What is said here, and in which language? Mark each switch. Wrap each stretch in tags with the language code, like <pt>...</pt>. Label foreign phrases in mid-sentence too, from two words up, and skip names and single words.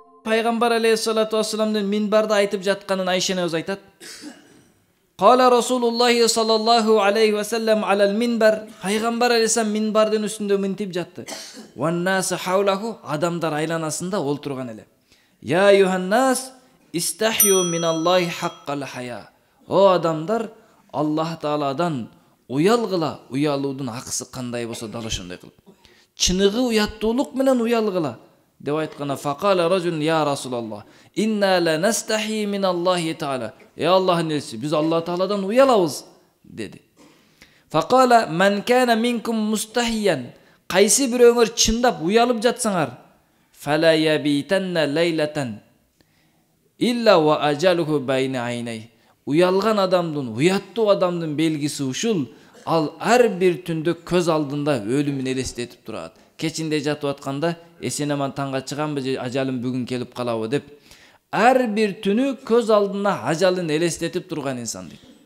<ky>пайгамбар</ky> <ar>عليه الصلاة والسلام</ar> <ky>минбарда айтып жатканын Айша энебиз айтат.</ky> <ar>قال رسول الله صلى الله عليه وسلم على المنبر.</ar> <ky>Пайгамбар алейхиссалам минбардын үстүндө мынтип жатты.</ky> <ar>والناس حوله,</ar> <ky>адамдар айланасында олтурган эле.</ky> <ar>يا أيها الناس استحيوا من الله حق الحياء.</ar> <ky>О адамдар, Аллах Тааладан уялгыла, уялуудун акысы кандай болсо дал ошондой кылып. Чыныгы уяттуулук менен уялгыла деп айтканда</ky> <ar>فقال رجل يا رسول الله إنا لنستحيي من الله تعالى.</ar> <ky>Аллахтын элчиси, биз Аллах Тааладан уялабыз деди.</ky> <ar>فقال من كان منكم مستحييا.</ar> <ky>Кайсы бирөөңөр чындап уялып жатсаңар,</ky> <ar>فلا يبيتن ليلة إلا وأجله بين عينيه.</ar> <ky>Уялган адамдын, уяттуу адамдын белгиси ушул. Ал ар бир түндө көз алдында өлүмүн элестетип турат. Кечинде жатып атканда эсенеман таңга чыганбы же ажалым бүгүн келип калабы деп ар бир түнү көз алдына ажалын элестетип турган инсан дейт.</ky>